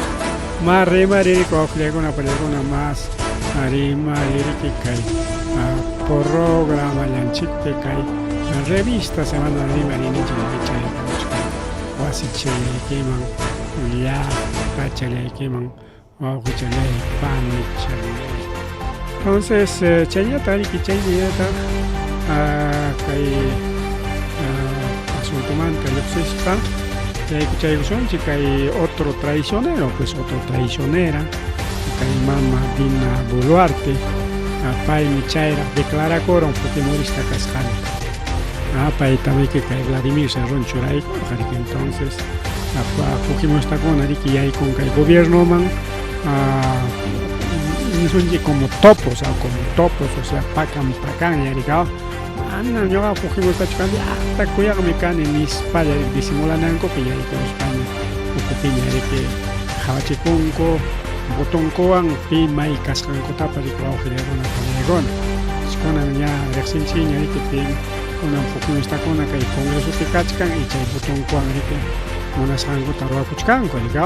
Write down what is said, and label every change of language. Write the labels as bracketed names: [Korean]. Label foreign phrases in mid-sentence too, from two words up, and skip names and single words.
[Quechua] Más rimaririku wawqiykuna palaykuna más rimaririki kay programallanchikpi kay [Spanish] revista semanal [Quechua] rimarininchik chaykuchkan wasichaykiman llaqta chalaykiman wawqichalay pani chalay. Entonces chayñata riki chayñata kay asuntomanta lluqsisqa chaykusunchik kay [Spanish] otro traicionero, pues otro traicionera [Quechua] kay mama Dina Boluarte, paymi chayra declarakuran fujimorista kasqanta, paytami kay Vladimir Cerrón churaykunqa riki. Entonces fujimoristakuna riki yaykun kay gobiernoman nisunchik [Spanish] como topos, o sea [Quechua] pakan rikaw, mana ñuqa fujimorista chukani hasta kuyaqmi kani nispalla disimulanankupi yaykun España ukupiña riki hawachikunku botonkuwan pi may kasqankutapa riki wawqiykuna palaykuna. Kunan ña riqsinchik ña riki pi kunan fujimoristakuna kay congresopi kachkan y chay botonkuwan riki munasqankuta ruwakuchkanku rikaw.